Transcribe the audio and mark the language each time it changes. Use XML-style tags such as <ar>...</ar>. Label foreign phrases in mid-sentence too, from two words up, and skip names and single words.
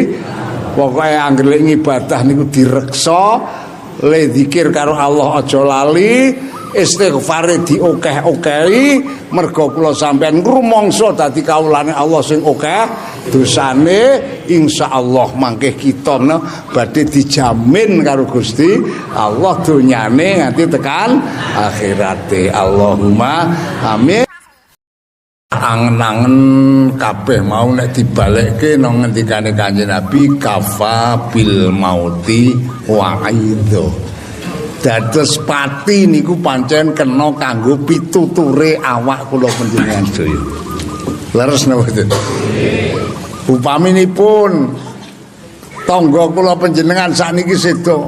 <jv>Pokoke anggere ngibadah niku direksa, le zikir karo Allah aja lali, istighfare diokeh-okehi, mergo kula sampean ngrumangsa dadi kawulane Allah sing akeh dosane, insyaallah mangke kita badhe dijamin karo Gusti Allah donyane nganti tekan akhirate.</jv> <ar>Allahumma amin.</ar> <jv>Angen-angen kabeh mau nek dibalekke nang ngendikane Kanjeng Nabi</jv> <ar>kafa bil mauti wa'idho.</ar> <jv>Dados pati niku pancen kena kanggo pituture awak kula panjenengan sedaya. Leres napa mboten? Upaminipun tangga kula panjenengan sakniki sedo.</jv>